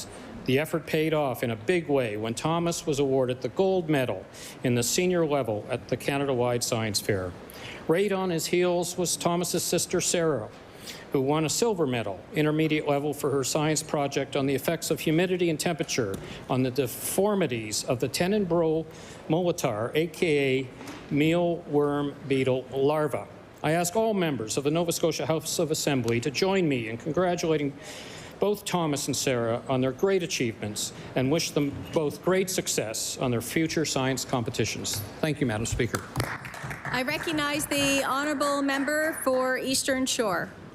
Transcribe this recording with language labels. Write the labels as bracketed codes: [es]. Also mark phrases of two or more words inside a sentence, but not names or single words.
[en] The effort paid off in a big way when Thomas was awarded the gold medal in the senior level at the Canada-wide Science Fair. Right on his heels was Thomas's sister Sarah, who won a silver medal, intermediate level, for her science project on the effects of humidity and temperature on the deformities of the Tenebrule molitor, aka mealworm beetle larva. I ask all members of the Nova Scotia House of Assembly to join me in congratulating both Thomas and Sarah on their great achievements and wish them both great success on their future science competitions. Thank you, Madam Speaker. I recognize the honourable member for Eastern Shore.